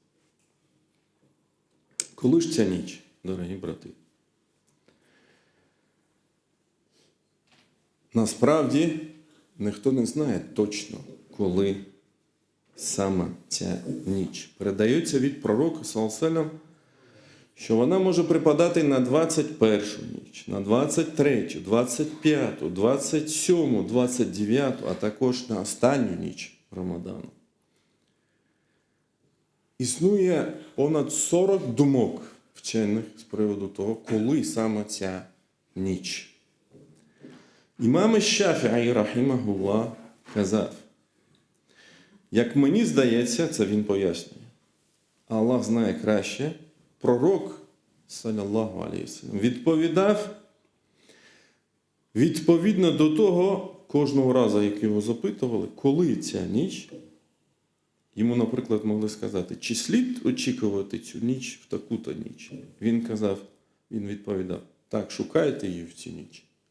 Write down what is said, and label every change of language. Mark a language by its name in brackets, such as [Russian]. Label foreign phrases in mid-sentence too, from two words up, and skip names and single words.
[Ukrainian] Коли ж ця ніч, дорогі брати? Насправді, ніхто не знає точно, коли саме ця ніч. Передається від пророка, [Arabic] صلى الله عليه وسلم, [Ukrainian] що вона може припадати на 21-ю ніч, на 23-ю, 25-ту, 27-ту, 29-ту, а також на останню ніч Рамадану. Існує понад 40 думок вчених з приводу того, коли саме ця ніч. Імам Шафі'і, рахімахуллах, казав: як мені здається, це він пояснює, Аллах знає краще, пророк, [Arabic] صلى الله عليه وسلم, [Ukrainian] відповідав відповідно до того, кожного разу, як його запитували, коли ця ніч. Йому, наприклад, могли сказати: чи слід очікувати цю ніч в таку-то ніч? Він відповідав: так, шукайте її в цю ніч.